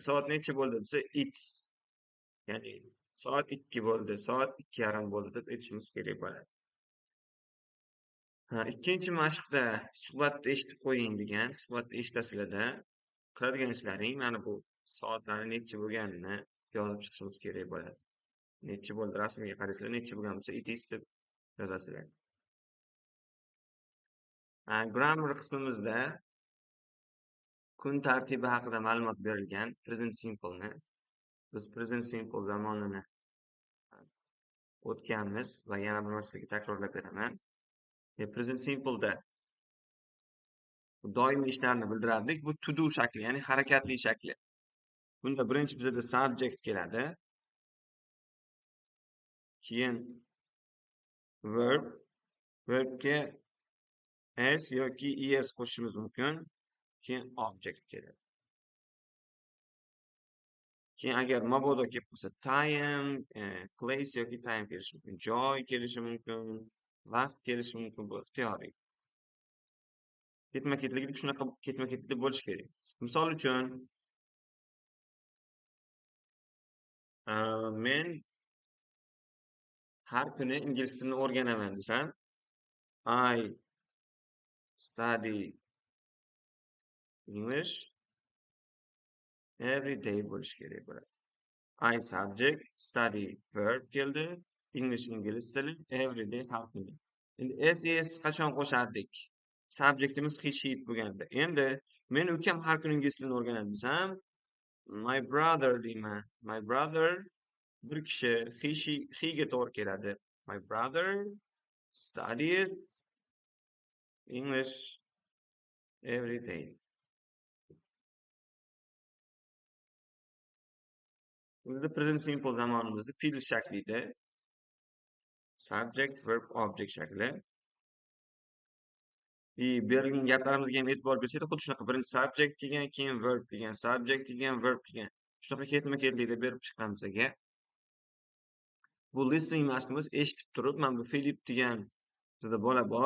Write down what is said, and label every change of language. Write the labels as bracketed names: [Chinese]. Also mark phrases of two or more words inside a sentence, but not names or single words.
[Uzbek] Soat necha bo'ldi desa, it's. Ya'ni soat 2 bo'ldi, soat 2:30 bo'ldi deb aytishimiz kerak bo'ladi. Ikkinchi mashqda suhbatni eshitib qo'ying degan. Suhbatni eshitasizlarda qiladigan ishlaring mana bu soatlarni necha bo'lganini yozib chiqishimiz kerak bo'ladi. Necha bo'ldi rasmga qarasizlar, necha bo'lgan bo'lsa [English] it is [Uzbek] deb yozasizlar. Grammar qismimizda kun tartibi haqida ma'lumot berilgan. [English] Present simple [Uzbek] ni biz [English] present simple [Uzbek] zamonini o'tganmiz va yana bir martaga takrorlab beraman. [English] Present simple [Uzbek] da doimiy ishlarni bildirardik. Bu [English] to do [Uzbek] shakli, ya'ni harakatli shakli. Bunda birinchi bizda subject keladi. Keyin verb, verbga s yoki es qo'shishimiz mumkin. Keyin object keladi. Keyin agar mabodo kelib qolsa time, place yoki time kelishi mumkin. Joy kelishi mumkin, vaqt kelishi mumkin. Bu ixtiyoriy. Ketma-ketlikda shunaqa ketma-ketlikda bo'lishi kerak. Misol uchun men har kuni ingliz tilini o'rganaman desam, [English] I study English every day [Uzbek] bo'lishi kerak bo'ladi. [English] I subject, study verb [Uzbek] keldi, English ingliz tili, [English] every day [Uzbek] har kuni. Endi SES qachon qo'shardik? Subjectimiz he sheet bo'lganda. Endi men ukam har kuni ingliz tilini o'rganadi desam, [English] my brother [Uzbek] deyman. [English] My brother [Uzbek] bir kishi he ga to'g'ri keladi. [English] My brother studies English every day. [Uzbek] Bizda [English] present simple [Uzbek] zamonimizda fe'l shaklida subject, verb, object shakli. Berilgan gaplarimizga ham e'tibor bersanglar, xuddi shunaqa birinchi subject kelgan, keyin verb kelgan, subject kelgan, verb kelgan. Shunaqa ketma-ketlikda berib chiqqan bizga. Bu listening mashqimiz eshitib turib, mana bu Filip degan bizda bola bor.